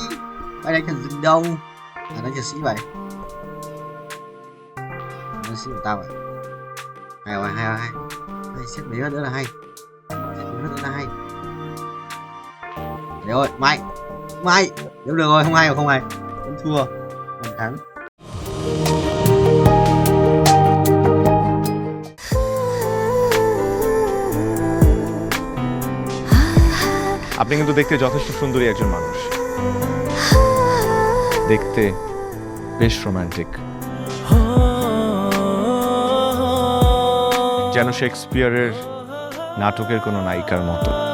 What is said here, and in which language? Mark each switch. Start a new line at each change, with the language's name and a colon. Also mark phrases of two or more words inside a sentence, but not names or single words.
Vietnamese: Mày đánh thằng rừng đâu? Đánh thằng sĩ vậy. Đánh sĩ của tao vậy. Hay. Xếp mấy nữa là hay. Đấy ơi, mày. Nếu được rồi, không hay. Vẫn thua. Vẫn thắng.
Bangla: আপনি কিন্তু দেখতে যথেষ্ট সুন্দরী একজন মানুষ, দেখতে বেশ রোমান্টিক, যেন শেক্সপিয়ারের নাটকের কোনো নায়িকার মতো।